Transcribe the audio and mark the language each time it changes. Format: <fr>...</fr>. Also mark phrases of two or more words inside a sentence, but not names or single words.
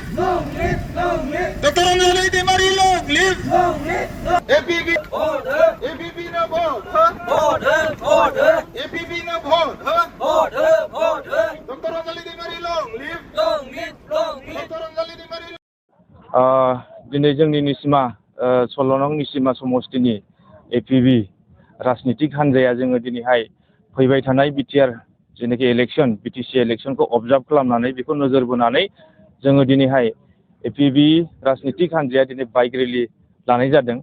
<en>Long live, long live. Dr. Anjali Demari long live. Long live, long APB. order, APB na vote, huh? order, order, APB na vote, huh? order, order. Dr. Anjali Demari long live. Long live, long live. Dr. Anjali Demari.</en> <brx>दिनै जोंनि निसिमा 16 नं निसिमा समस्तिनि APB राजनितिक हान्जाया जोङो दिनैहाय फैबाय थानाय बिटिआर जेनाखि इलेक्सन बिटिसि इलेक्सनखौ अबजार्भ खालामनानै बेखौ नोजोर बोनानै जोङो दिनैहाय APB राजनितिक हान्जाया दिनै</brx> <en>bike rally</en> <brx>लानाय जादों।</brx>